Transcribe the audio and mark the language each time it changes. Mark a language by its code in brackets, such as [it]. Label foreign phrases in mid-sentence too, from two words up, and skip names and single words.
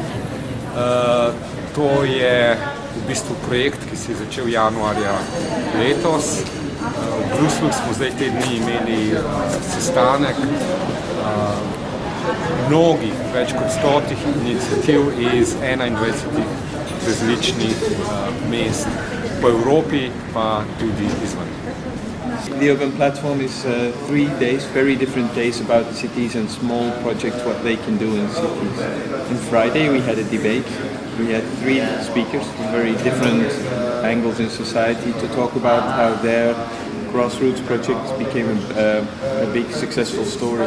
[sl] To je v bistvu projekt, ki se je začel januarja letos. V Bruslju smo zdaj te dni imeli sestanek mnogih, več kot 100 iniciativ iz 21 različnih mest po Evropi, pa tudi izven. [en] The Urban Platform is 3 days, very different days about the cities and small projects, what they can do in cities. On Friday we had a debate. We had 3 speakers from very different angles in society to talk about how their grassroots projects became a big successful story.